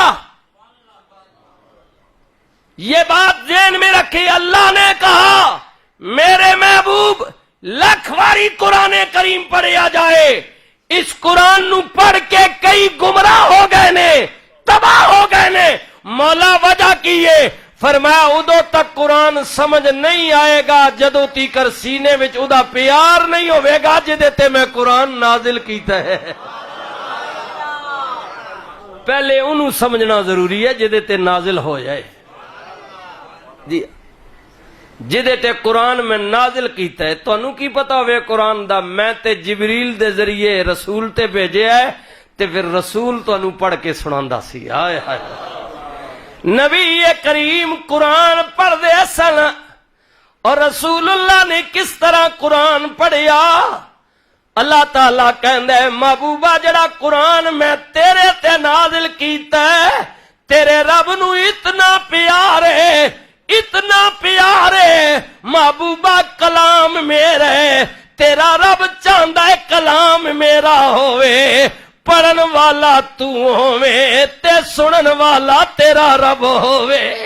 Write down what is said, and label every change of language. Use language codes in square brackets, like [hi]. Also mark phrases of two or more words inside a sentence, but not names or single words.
[pa] یہ بات ذہن میں رکھی اللہ نے کہا میرے محبوب لکھ واری قرآن کریم پڑھیا جائے اس قرآن نو پڑھ کے کئی گمراہ ہو گئے نے تباہ ہو گئے نے مولا وجہ کیے فرمایا ادو تک قرآن سمجھ نہیں آئے گا جدو تیکر سینے وچ ادا پیار نہیں ہوئے گا جدے تے میں قرآن نازل کیتا ہے پہلے انہوں سمجھنا ضروری ہے جدے تے نازل ہو جائے جی جدے تے قرآن میں نازل کیتا ہے تو انہوں کی پتا ہوئے قرآن دا میں تے جبریل دے ذریعے رسول تے بھیجے ہے تے پھر رسول تو انہوں پڑھ کے سناندہ سی آئے آئے نبی کریم قرآن پڑھ دے سن اور رسول اللہ نے کس طرح قرآن پڑھیا اللہ تعالیٰ کہندے محبوبہ جڑا قرآن میں تیرے تے نازل کیتا ہے تیرے رب نو اتنا پیارے محبوبہ کلام میرے تیرا رب چاہندا ہے کلام میرا ہوئے پڑھن والا تو ہووے تے سنن والا تیرا رب ہووے